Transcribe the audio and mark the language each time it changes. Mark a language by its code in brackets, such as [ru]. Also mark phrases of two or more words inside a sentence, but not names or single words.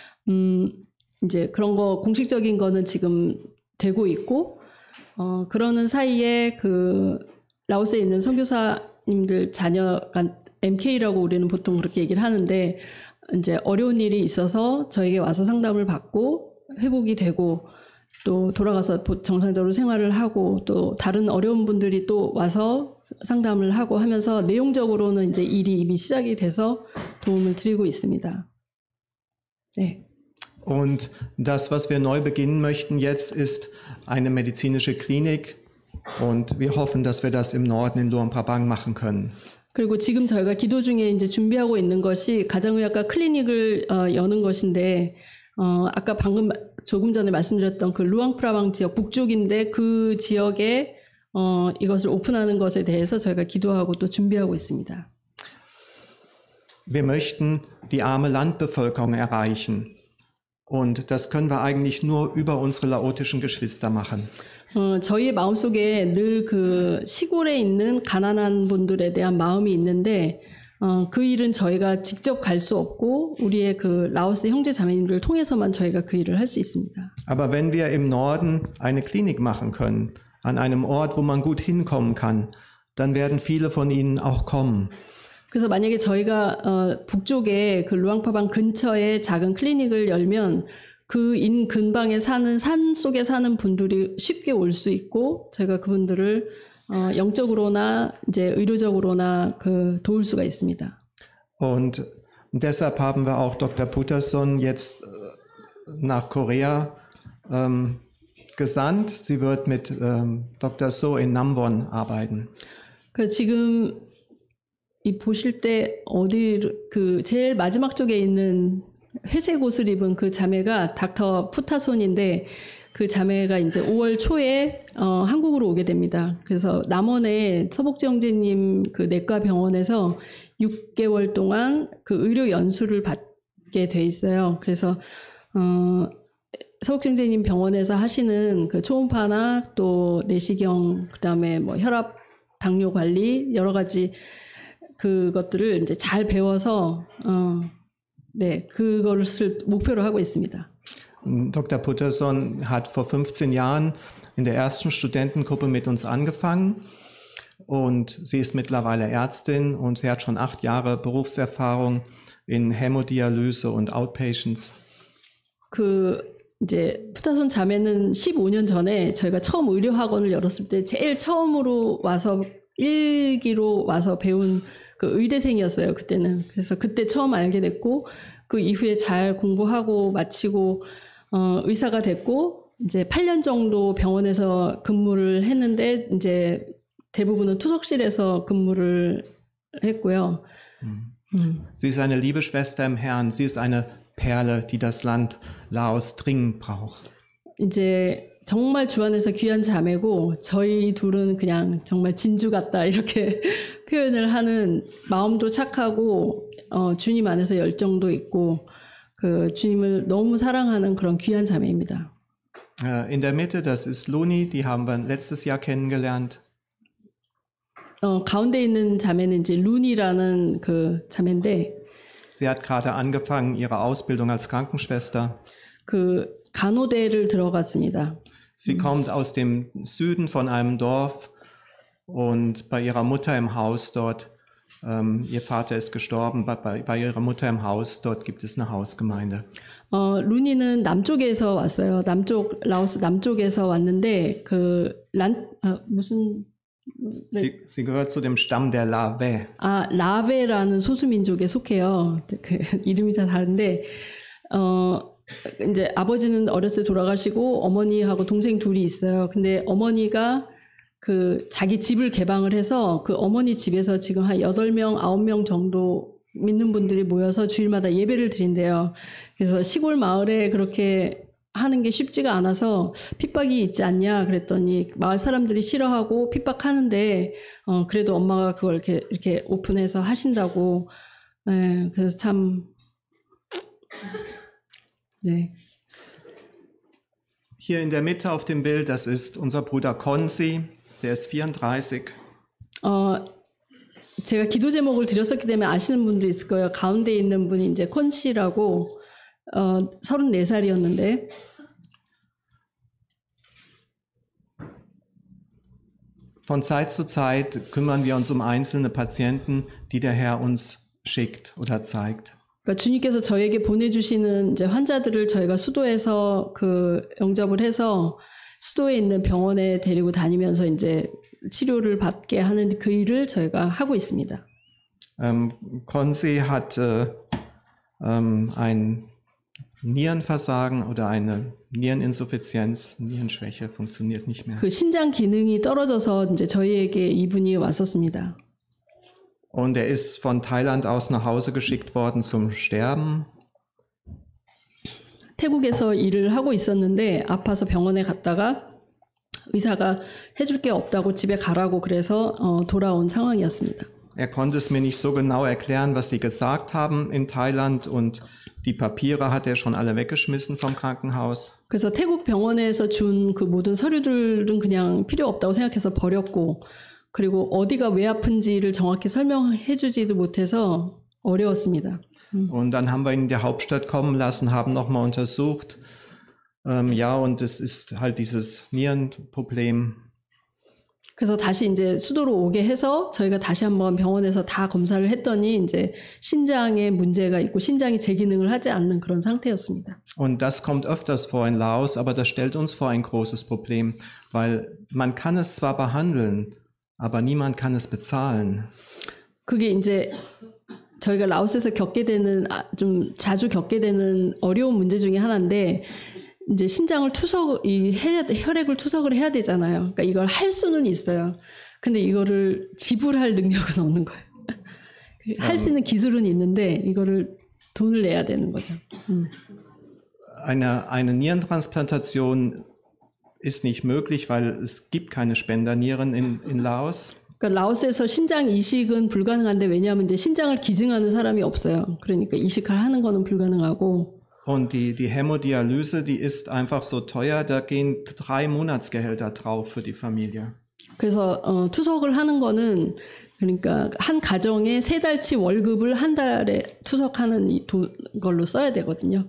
[ko] 이제 그런 거 공식적인 거는 지금 되고 있고 그러는 사이에 그 라오스에 있는 선교사님들 자녀가 MK라고 우리는 보통 그렇게 얘기를 하는데 이제 어려운 일이 있어서 저에게 와서 상담을 받고 회복이 되고 또 돌아가서 정상적으로 생활을 하고 또 다른 어려운 분들이 또 와서 상담을 하고 하면서 내용적으로는 이제 일이 이미 시작이 돼서 도움을 드리고 있습니다. 네. [de] Und das, was wir neu beginnen möchten jetzt, ist eine medizinische Klinik und wir hoffen, dass wir das im Norden in Luang Prabang machen können. [ko] 그리고 지금 저희가 기도 중에 이제 준비하고 있는 것이 가정의학과 클리닉을 여는 것인데 아까 방금 조금 전에 말씀드렸던 그 루앙프라방 지역 북쪽인데 그 지역에 이것을 오픈하는 것에 대해서 저희가 기도하고 또 준비하고 있습니다. [de] Wir möchten die arme Landbevölkerung erreichen und das können wir eigentlich nur über unsere laotischen Geschwister machen. [ko] 저희의 마음속에 늘 그 시골에 있는 가난한 분들에 대한 마음이 있는데 그 일은 저희가 직접 갈 수 없고 우리의 그 라오스 형제 자매님들을 통해서만 저희가 그 일을 할 수 있습니다. [de] Aber wenn wir im Norden eine Klinik machen können, an einem Ort, wo man gut hinkommen kann, dann werden viele von ihnen auch kommen. [ko] 그래서 만약에 저희가 북쪽에 그 루앙파방 근처에 작은 클리닉을 열면 그 근방에 사는 산 속에 사는 분들이 쉽게 올 수 있고 저희가 그분들을 영적으로나 이제 의료적으로나 그 도울 수가 있습니다. [de] Und deshalb haben wir auch Dr. Putterson jetzt nach Korea gesandt. Sie wird mit Dr. So in Namwon arbeiten. [ko] 그 지금 이 보실 때 어디 그 제일 마지막 쪽에 있는 회색 옷을 입은 그 자매가 닥터 푸타손인데 그 자매가 이제 5월 초에 한국으로 오게 됩니다. 그래서 남원의 서복지 형제님 그 내과 병원에서 6개월 동안 그 의료 연수를 받게 돼 있어요. 그래서 서복지 형제님 병원에서 하시는 그 초음파나 또 내시경 그다음에 뭐 혈압 당뇨 관리 여러 가지 그것들을 이제 잘 배워서 네, 그거를 목표로 하고 있습니다. [de] Dr. Putterson hat vor 15 Jahren in der ersten Studentengruppe mit uns angefangen und sie ist mittlerweile Ärztin und sie hat schon 8 Jahre Berufserfahrung in Hämodialyse und Outpatients. [ko] 그 이제 푸타손 자매는 15년 전에 저희가 처음 의료학원을 열었을 때 제일 처음으로 와서 1기로 와서 배운 그 의대생이었어요, 그때는. 그래서 그때 처음 알게 됐고, 그 이후에 잘 공부하고 마치고, 의사가 됐고, 이제 8년 정도 병원에서 근무를 했는데, 이제 대부분은 투석실에서 근무를 했고요. [de] Sie ist eine liebe Schwester im Herrn. Sie ist eine Perle, die das Land Laos dringend braucht. [ko] 이제 정말 주 안에서 귀한 자매고 저희 둘은 그냥 정말 진주 같다 이렇게 표현을 하는 마음도 착하고 주님 안에서 열정도 있고 그 주님을 너무 사랑하는 그런 귀한 자매입니다. [de] In der Mitte, das ist Luni, die haben wir letztes Jahr kennengelernt. [ko] 가운데 있는 자매는 이제 루니라는 그 자매인데 [de] Sie hat gerade angefangen, ihre Ausbildung als Krankenschwester. [ko] 그 간호대를 들어갔습니다. [de] Sie kommt aus dem Süden von einem Dorf und bei ihrer Mutter im Haus dort, ihr Vater ist gestorben, bei ihrer Mutter im Haus, dort gibt es eine Hausgemeinde. [ko] 루니는 남쪽에서 왔어요. 라오스 남쪽에서 왔는데 무슨 [de] Sie gehört zu dem Stamm der Lawe. [ko] 라베라는 소수민족에 속해요. 그 이름이 다 다른데 이제 아버지는 어렸을 때 돌아가시고 어머니하고 동생 둘이 있어요. 근데 어머니가 그 자기 집을 개방을 해서 그 어머니 집에서 지금 한 8명, 9명 정도 믿는 분들이 모여서 주일마다 예배를 드린대요. 그래서 시골 마을에 그렇게 하는 게 쉽지가 않아서 핍박이 있지 않냐 그랬더니 마을 사람들이 싫어하고 핍박하는데 그래도 엄마가 그걸 이렇게 오픈해서 하신다고. 네, 그래서 참 네. [de] Hier in der Mitte auf dem Bild, das ist unser Bruder Konzi, der ist 34. [ko] 제가 기도 제목을 드렸었기 때문에 아시는 분도 있을 거예요. 가운데 있는 분이 이제 콘씨라고 34살이었는데 [de] Von Zeit zu Zeit kümmern wir uns um einzelne Patienten, die der Herr uns schickt oder zeigt. [ko] 그러니까 주님께서 저에게 보내주시는 이제 환자들을 저희가 수도에서 그 영접을 해서 수도에 있는 병원에 데리고 다니면서 이제 치료를 받게 하는 그 일을 저희가 하고 있습니다. [de] Konzi hat ein Nierenversagen oder eine Niereninsuffizienz, Nierenschwäche funktioniert nicht mehr. [ko] 그 신장 기능이 떨어져서 이제 저희에게 이분이 왔었습니다. [de] Und er ist von Thailand aus nach Hause geschickt worden zum Sterben. [ko] 태국에서 일을 하고 있었는데 아파서 병원에 갔다가 의사가 해줄 게 없다고 집에 가라고 그래서 돌아온 상황이었습니다. [de] Er konnte es mir nicht so genau erklären, was sie gesagt haben in Thailand und die Papiere hat er schon alle weggeschmissen vom Krankenhaus. [ko] 그래서 태국 병원에서 준 그 모든 서류들은 그냥 필요 없다고 생각해서 버렸고 그리고 어디가 왜 아픈지를 정확히 설명해 주지도 못해서 어려웠습니다. [de] Und dann haben wir ihn in die Hauptstadt kommen lassen, haben nochmal untersucht. Ja, und es ist halt dieses Nierenproblem. [ko] 그래서 다시 이제 수도로 오게 해서 저희가 다시 한번 병원에서 다 검사를 했더니 이제 신장에 문제가 있고 신장이 제 기능을 하지 않는 그런 상태였습니다. [de] Und das kommt öfters vor in Laos, aber das stellt uns vor ein großes Problem, weil man kann es zwar behandeln, aber niemand kann es bezahlen. [ko] 그게 이제 저희가 라오스에서 겪게 되는 좀 자주 겪게 되는 어려운 문제 중에 하나인데 이제 신장을 혈액을 투석을 해야 되잖아요. 그러니까 이걸 할 수는 있어요. 근데 이거를 지불할 능력은 없는 거예요. 할 수 있는 기술은 있는데 이거를 돈을 내야 되는 거죠. [de] Eine Nierentransplantation ist nicht möglich, weil es gibt keine Spendernieren in Laos. [ko] 그러니까 라오스에서 신장 이식은 불가능한데 왜냐하면 이제 신장을 기증하는 사람이 없어요. 그러니까 이식을 하는 거는 불가능하고. [de] Und die Hämodialyse, die ist einfach so teuer, da gehen 3 Monatsgehälter drauf für die Familie. [ko] 그래서 투석을 하는 거는 그러니까 한 가정에 3달치 월급을 한 달에 투석하는 걸로 써야 되거든요.